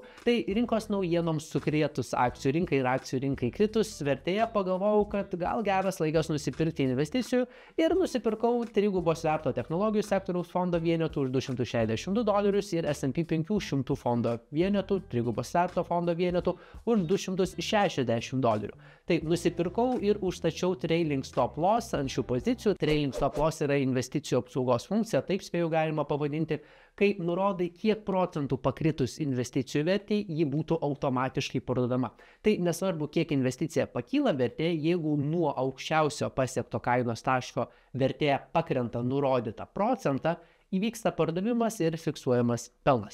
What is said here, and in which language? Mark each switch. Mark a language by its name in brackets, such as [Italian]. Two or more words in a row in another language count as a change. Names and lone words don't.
[Lithuanian] Tai rinkos naujienoms sukrėtus akcijų rinkai ir akcijų rinkai kritus vertėje pagalvojau, kad gal geras laikas nusipirkti investicijų ir nusipirkau trigubos sverto technologijų sektoriaus fondo vienetų už $262 ir S&P 500 fondo vienetų, trigubos sverto fondo vienetų už $260. Tai nusipirkau ir užstačiau [English] trailing stop loss [Lithuanian] ant šių pozicijų. [English] Trailing stop loss [Lithuanian] yra investicijų apsaugos funkcija, taip spėjau galima pavadinti, kai nurodai, kiek procentų pakritus investicijų vertei, ji būtų automatiškai parduodama. Tai nesvarbu, kiek investicija pakyla vertė, jeigu nuo aukščiausio pasiekto kainos taško vertė pakrenta nurodytą procentą, įvyksta pardavimas ir fiksuojamas pelnas.